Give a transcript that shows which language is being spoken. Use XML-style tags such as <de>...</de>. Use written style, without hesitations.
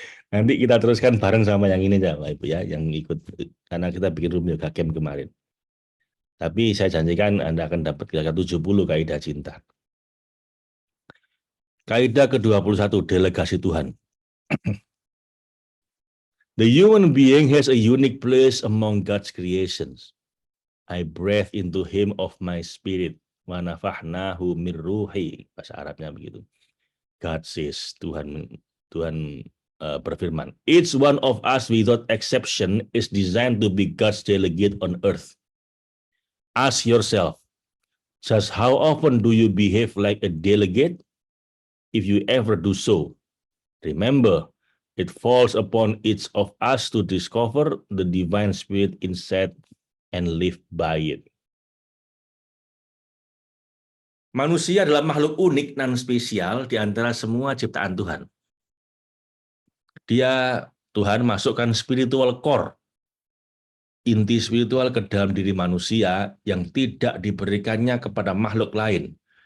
<id>Nanti kita teruskan bareng sama yang ini aja, Bapak Ibu ya, yang ikut, karena kita bikin Rumi Yoga Camp kemarin. Tapi saya janjikan Anda akan dapat kira-kira 70 kaidah cinta. Kaidah ke-21, delegasi Tuhan.</id> <en>The human being has a unique place among God's creations. I breathe into him of my spirit.</en> <ar>Wa nafahnahu min ruhi.</ar> <id>Bahasa Arabnya begitu.</id> <en>God says,</en> <id>Tuhan berfirman,</id> <en>each one of us without exception is designed to be God's delegate on earth. Ask yourself, just how often do you behave like a delegate? If you ever do so, remember, it falls upon each of us to discover the divine spirit inside and live by it.</en> <id>Manusia adalah makhluk unik dan spesial di antara semua ciptaan Tuhan. Tuhan masukkan</id> <en>spiritual core,</en> <id>inti spiritual ke dalam diri manusia yang tidak diberikannya kepada makhluk lain.</id>